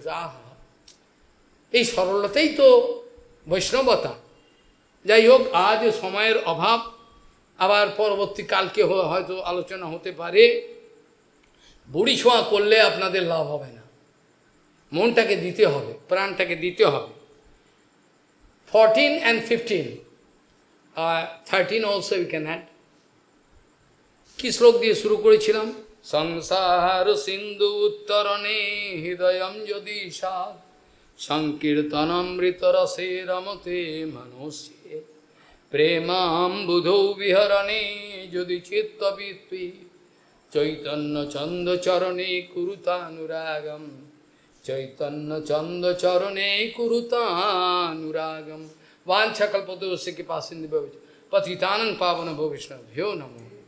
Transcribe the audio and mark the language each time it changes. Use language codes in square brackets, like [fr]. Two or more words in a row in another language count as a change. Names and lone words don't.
[bn] আহা, এই সরলতাই তো বৈষ্ণবতা। যাই হোক, আজ সময়ের অভাব, আবার পরবর্তী কালকে হয়তো আলোচনা হতে পারে। বুড়ি ছোঁয়া করলে আপনাদের লাভ হবে না, মনটাকে দিতে হবে, প্রাণটাকে দিতে হবে। [en] 14 and 15, 13 also you can add. [bn] কি শ্লোক দিয়ে শুরু করেছিলাম? [sa] সংসার সিন্ধু উত্তরণে হৃদয়ম যদি সাদ সংকীর্তনমৃত রসে রমতে মনুষ্যে প্রেমাম্বুধৌ বিহরণে যদি চিত্তবৃত্তি চৈতন্য চন্দ্র চরণে কুরুতানুরাগম চৈতন্য চন্দ্র চরণে কুরুতানুরাগম। वाञ्छा कल्पतरुस्य कृपा सिन्धु पतितानं पावन भो विष्णुभ्यो नमो।